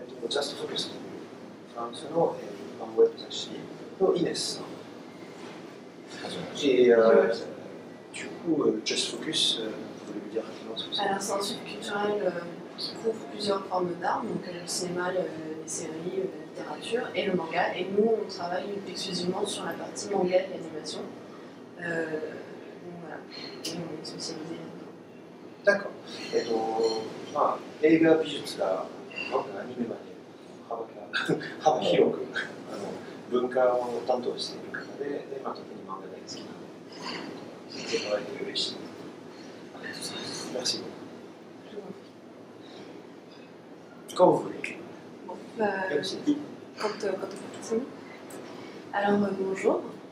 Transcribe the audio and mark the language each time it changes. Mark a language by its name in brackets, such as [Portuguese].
[Japanese] Just Focus フランスのウェブ雑誌のイネスさん。 [French] Et du coup, Just Focus, vous voulez me dire rapidement ce que c'est? Alors c'est un site culturel qui couvre plusieurs formes d'art, donc le cinéma, les séries, la littérature et le manga. Et nous, on travaille exclusivement sur la partie manga et l'animation. Donc voilà, et on est spécialisé là-dedans. D'accord. [Japanese] まあ、映画美術がアニメまで幅広く文化を担当している方で、まあ、特に漫画大好きなので、聞いてもらえて嬉しい。ありがとうございます。 [French] Merci beaucoup. Quand vous voulez. Bon, quand vous alors bonjour.